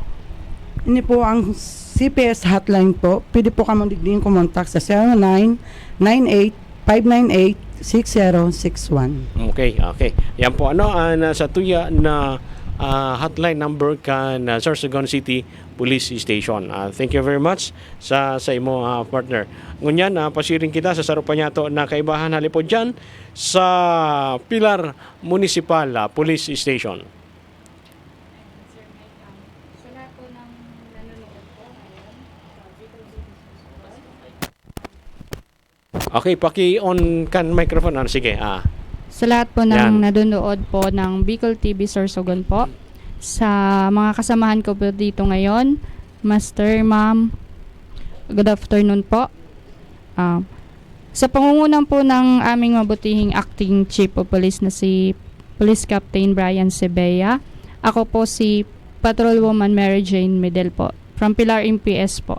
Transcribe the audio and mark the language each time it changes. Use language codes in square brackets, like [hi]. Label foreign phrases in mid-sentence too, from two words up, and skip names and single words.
[bik] Ini po ang CPS hotline po. Pwede po kamo digding kumontak sa 0998-598-6061. Okay. Yan po sa tuya na hotline number kan Sorsogon City Police Station. [en] Thank you very much [bik] sa imo [en] partner. [bik] Ngunyan, pasiring kita sa Sarupanyato na kaibahan halipod dyan sa Pilar Municipal Police Station. Okay, paki-on kan microphone. Sige. [tl] Sa lahat po Yan. ng nanonood po ng Bicol TV Sorsogon po, sa mga kasamahan ko po dito ngayon, Master, Ma'am, [en] good afternoon [tl] po. Sa pangungunan po ng aming mabutihing Acting Chief of Police na si Police Captain Brian Sebea, ako po si Patrolwoman Mary Jane Medel po, from Pilar MPS po.